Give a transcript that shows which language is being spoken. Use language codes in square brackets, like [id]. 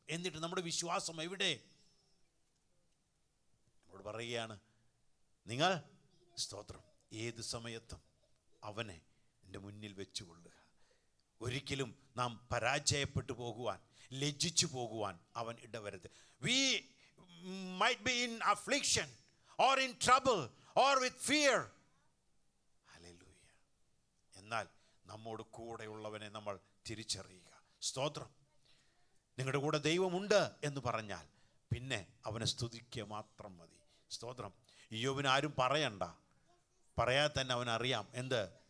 [ml] എന്നിട്ട് നമ്മുടെ വിശ്വാസം എവിടെ? നമ്മോട് പറയുകയാണ്, നിങ്ങൾ സ്തോത്രം ഏത് സമയത്തും അവനെ എൻ്റെ മുന്നിൽ വെച്ചുകൊള്ളുക. ഒരിക്കലും നാം പരാജയപ്പെട്ടു പോകുവാൻ, ലജ്ജിച്ചു പോകുവാൻ അവൻ ഇടവരുത്. [en] We might be in affliction or in trouble or with fear. [ml] Hallelujah. എന്നാൽ നമ്മോട് കൂടെയുള്ളവനെ നമ്മൾ തിരിച്ചറിയുക. സ്തോത്രം. നിങ്ങളുടെ കൂടെ ദൈവമുണ്ട് എന്ന് പറഞ്ഞാൽ പിന്നെ അവനെ സ്തുതിക്കുക മാത്രം മതി. സ്തോത്രം. ഇയ്യോബിന് ആരും പറയണ്ട, പറയാതെ തന്നെ അവനറിയാം എന്ത്?